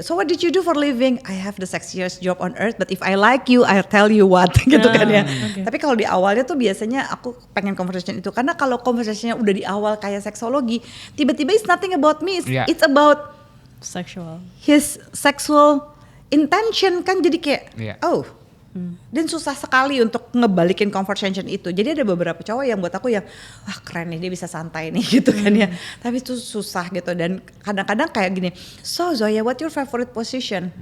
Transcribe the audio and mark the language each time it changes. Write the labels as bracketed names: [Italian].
[English] So what did you do for living? I have the sexiest job on earth, but if I like you, I'll tell you what [Indonesian] gitu kan ya. [English] Okay. [Indonesian] Tapi kalau di awalnya tuh biasanya aku pengen conversation itu karena kalau conversationnya udah di awal kayak seksologi, tiba-tiba [English] it's nothing about me. It's about Sexual. his sexual intention [Indonesian] kan, jadi kayak oh. Dan susah sekali untuk ngebalikin conversation itu. Jadi ada beberapa cowok yang buat aku yang wah keren nih dia bisa santai nih gitu kan ya. Tapi itu susah gitu, dan kadang-kadang kayak gini. [English] So Zoya, what your favorite position?